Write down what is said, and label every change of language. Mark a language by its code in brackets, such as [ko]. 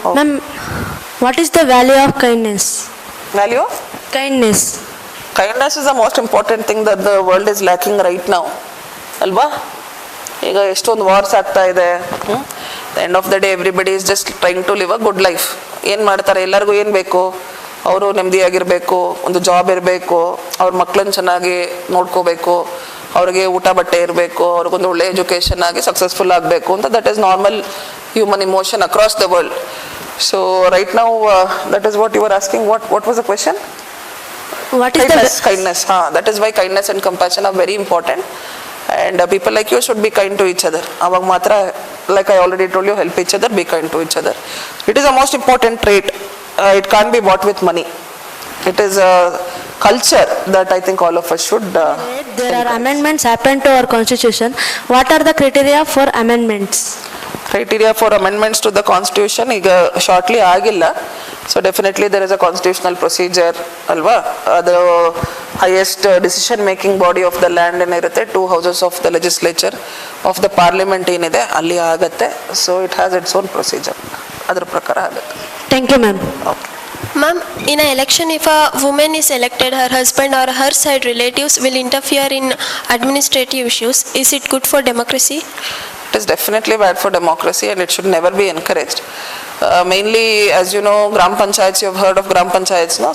[en] Ma'am, what is the value of kindness? Value of? Kindness. Kindness is the most important thing that the world is lacking right now. [kn] ಅಲ್ವಾ? ಈಗ ಎಷ್ಟೊಂದು wars ಆಗ್ತಾ ಇದೆ. [en] End of the day everybody is just trying to live a good life. [kn] ಏನು ಮಾಡ್ತಾರೆ? ಎಲ್ಲರಿಗೂ ಏನು ಬೇಕು? ಅವರು ನೆಮ್ಮದಿಯಾಗಿರಬೇಕು, ಒಂದು ಜಾಬ್ ಇರಬೇಕು, ಅವ್ರ ಮಕ್ಕಳನ್ನ ಚೆನ್ನಾಗಿ ನೋಡ್ಕೋಬೇಕು, ಅವ್ರಿಗೆ ಊಟ ಬಟ್ಟೆ ಇರಬೇಕು, ಅವ್ರಿಗೊಂದು ಒಳ್ಳೆ ಎಜುಕೇಷನ್ ಆಗಿ ಸಕ್ಸಸ್ಫುಲ್ ಆಗಬೇಕು ಅಂತ. [en] That is normal human emotion across the world. So right now that is what you were asking. What was the question? What is kindness. That is why kindness and compassion are very important, and people like you should be kind to each other. [kn] Avag matra, [en] like I already told you, help each other, be kind to each other. It is the most important trait. It can't be bought with money. It is a culture that I think all of us should there are amendments happened to our constitution. What are the criteria for amendments? Criteria for amendments to the constitution [kn] ಈಗ shortly ಆಗಿಲ್ಲ. [en] So definitely there is a constitutional procedure ಅಲ್ವಾ? ಅದು highest decision making body of the land ಏನಿರುತ್ತೆ, 2 houses of the legislature of the parliament [kn] ಏನಿದೆ ಅಲ್ಲಿ ಆಗತ್ತೆ. [en] So it has its own procedure. [kn] ಅದ್ರ ಪ್ರಕಾರ ಆಗುತ್ತೆ. [en] Thank you, ma'am. Okay. Ma'am, in an election, if a woman is elected, her husband or her side relatives will interfere in administrative issues. Is it good for democracy? It is definitely bad for democracy and it should never be encouraged. Mainly, as you know, Gram Panchayats, you have heard of Gram Panchayats, no?